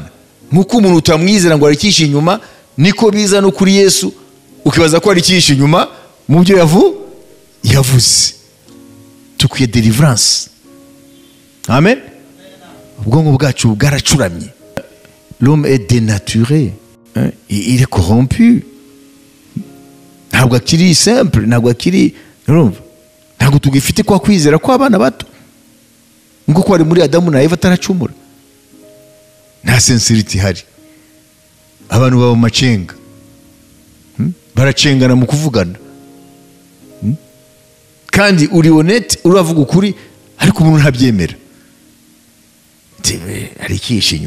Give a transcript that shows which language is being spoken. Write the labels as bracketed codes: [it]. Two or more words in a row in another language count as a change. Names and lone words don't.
[rw] Nk'uko umuntu utamwizera ngo arikishe inyuma, niko biza no kuri Yesu ukibaza ko arikishe inyuma mu byo yavuze. Tukwiye deliverance. Amen. Ubwonko bwacu bwaracuramye. [fr] L'homme est dénaturé, il est corrompu, [rw] ntabwo akiri simple, ntabwo akiri, ntabwo tugifite kwa kwizera kw'abana bato ngo ko ari muri Adamu na Eva ataracumura. Nta sincerity ihari, abantu baba macenga, baracengana mu kuvugana, kandi uri honete, uravuga ukuri, ariko umuntu ntabyemera, arikishe inyuma.